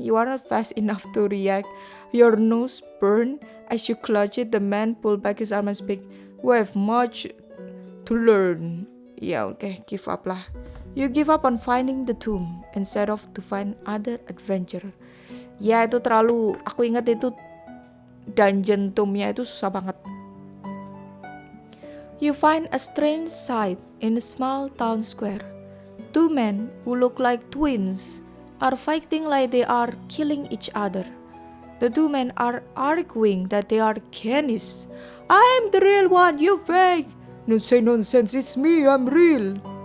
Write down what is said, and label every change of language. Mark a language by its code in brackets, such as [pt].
[en] You are not fast enough to react. Your nose burns as you clutch it. The man pulls back his arm and speaks. We have much to learn. Yeah, okay, give up lah. You give up on finding the tomb instead of to find other adventurer. [id] Ya itu terlalu, aku ingat itu dungeon tomb-nya itu susah banget. [en] You find a strange sight in a small town square. Two men who look like twins are fighting like they are killing each other. The two men are arguing that they are Kenny's. I'm the real one, you fake! Don't say nonsense, it's me, I'm real.